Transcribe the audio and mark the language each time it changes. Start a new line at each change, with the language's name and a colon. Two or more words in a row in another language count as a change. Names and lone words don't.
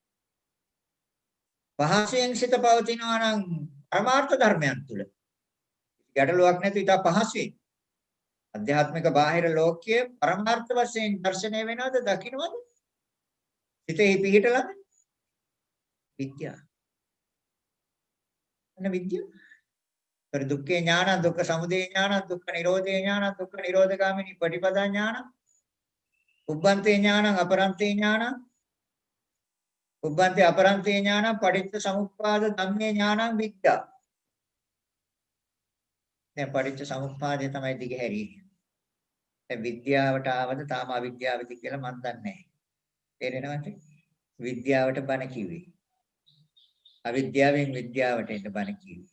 Sinhala: පහසුවෙන් සිත පවතිනවා නම් පරමාර්ථ ධර්මයන් තුල ගැටලුවක් නැති ඉතා පහසුවෙන් අධ්‍යාත්මික බාහිර ලෝකයේ පරමාර්ථ වශයෙන් දැర్శණය වෙනවද දකින්නවද? සිතේ පිහිටලාද? විද්‍යාව. විද්‍යාව.
Pali: පරි දුක්ඛේ ඥාන, දුක්ඛ සමුදය ඥාන, දුක්ඛ නිරෝධේ ඥාන, දුක්ඛ නිරෝධගාමිනී පටිපදා ඥාන, උබ්බන්තේ ඥාන, අපරන්තේ ඥාන, උබ්බන්තේ අපරන්තේ ඥාන, පටිච්ච සමුප්පාද ධම්මේ ඥානං විද්‍යා.
Sinhala: දැන් පටිච්ච සමුප්පාදය තමයි දිගහැරියේ. දැන් විද්‍යාවට ආවද තාම අවිද්‍යාවද කියලා මම දන්නේ නැහැ. තේරෙනවද? විද්‍යාවට බණ කිව්වේ. අවිද්‍යාවෙන් විද්‍යාවට එන්න බණ කිව්වේ.